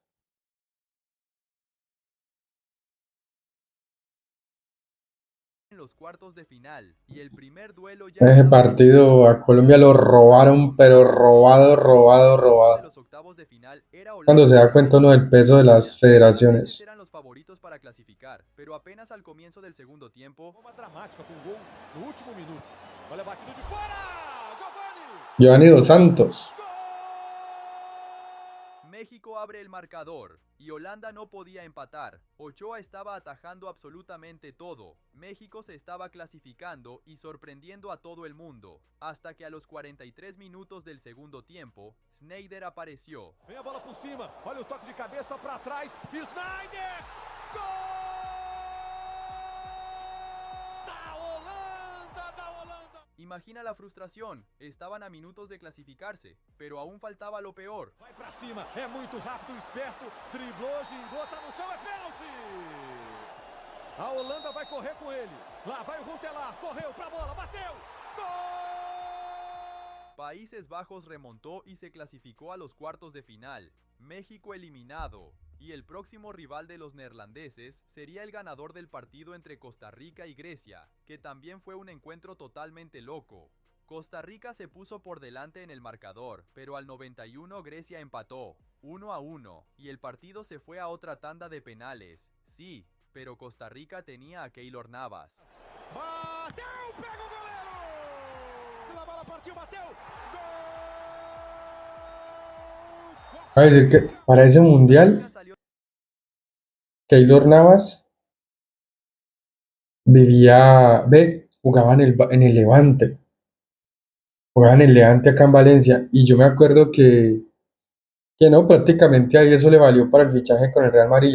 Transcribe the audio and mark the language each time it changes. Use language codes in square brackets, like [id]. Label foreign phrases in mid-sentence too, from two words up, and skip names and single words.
[es] los cuartos de final y el primer duelo ya Ese estaba partido definido. a Colombia lo robaron, pero robado, robado, De robado. los octavos de final era Cuando se Holanda da contra cuenta uno del peso de las Argelia. Los holandeses federaciones. eran los favoritos para clasificar, pero apenas al comienzo del segundo tiempo, [pt] Uma dramática com gol no último minuto. Olha a batida de fora! Giovani! Giovanni Dos Santos. [es] México abre el marcador y Holanda no podía empatar. Ochoa estaba atajando absolutamente todo. México se estaba clasificando y sorprendiendo a todo el mundo. Hasta que a los 43 minutos del segundo tiempo, Sneijder apareció. [pt] Vem a bola por cima. Olha o toque de cabeça para trás. Sneijder! Gol! Da Holanda! Da Holanda! [es] Imagina la frustración, estaban a minutos de clasificarse, pero aún faltaba lo peor. [pt] Vai pra cima, é muito rápido, esperto, driblou, gingou, tá no chão, é pênalti! A Holanda vai correr com ele. Lá vai o Runtelar, correu pra bola, bateu! Gol! [es] Países Bajos remontó y se clasificó a los cuartos de final. México eliminado. Y el próximo rival de los neerlandeses sería el ganador del partido entre Costa Rica y Grecia, que también fue un encuentro totalmente loco. Costa Rica se puso por delante en el marcador, pero al 91 Grecia empató, 1-1, y el partido se fue a otra tanda de penales. Sí, pero Costa Rica tenía a Keylor Navas. [pt] Bateu, pega o goleiro! A bola partiu, bateu! Gol! [es] A decir que para ese mundial, Keylor Navas jugaba en el Levante. Jugaba en el Levante acá en Valencia. Y yo me acuerdo que no, prácticamente ahí eso le valió para el fichaje con el Real Madrid.